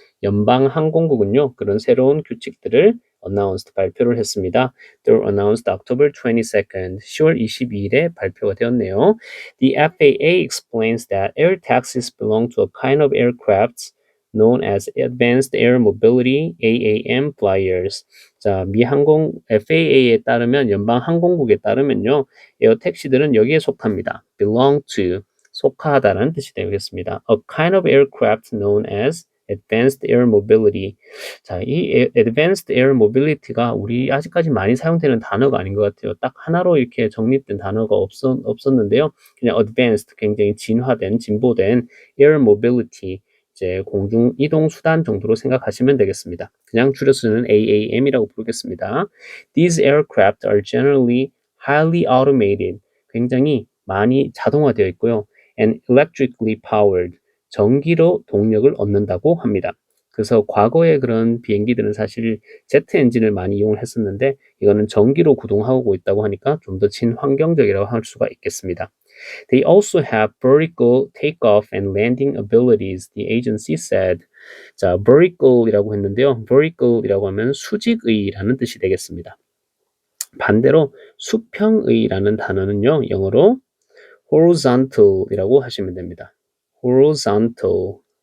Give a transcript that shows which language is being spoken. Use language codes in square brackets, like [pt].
[ko] 연방 항공국은요, 그런 새로운 규칙들을 announced, 발표를 했습니다. [en] They were announced October 22nd, [ko] 10월 22일에 발표가 되었네요. [en] The FAA explains that air taxis belong to a kind of aircraft known as Advanced Air Mobility AAM flyers. [ko] 자, 미 항공 FAA에 따르면 연방 항공국에 따르면요, 에어 택시들은 여기에 속합니다. [en] belong to [ko] 속하다라는 뜻이 되겠습니다. [en] A kind of aircraft known as Advanced Air Mobility. [ko] 자, 이 Advanced Air Mobility가 우리 아직까지 많이 사용되는 단어가 아닌 것 같아요. 딱 하나로 이렇게 정립된 단어가 없었는데요. 그냥 Advanced, 굉장히 진화된, 진보된 Air Mobility, 이제 공중 이동 수단 정도로 생각하시면 되겠습니다. 그냥 줄여서는 AAM이라고 부르겠습니다. [en] These aircraft are generally highly automated. [ko] 굉장히 많이 자동화되어 있고요. [en] And electrically powered. [ko] 전기로 동력을 얻는다고 합니다. 그래서 과거의 그런 비행기들은 사실 제트 엔진을 많이 이용을 했었는데 이거는 전기로 구동하고 있다고 하니까 좀 더 친환경적이라고 할 수가 있겠습니다. [en] They also have vertical takeoff and landing abilities, the agency said. [ko] 자, vertical이라고 했는데요. vertical이라고 하면 수직의라는 뜻이 되겠습니다. 반대로 수평의라는 단어는요, 영어로 horizontal이라고 하시면 됩니다. [en] horizontal.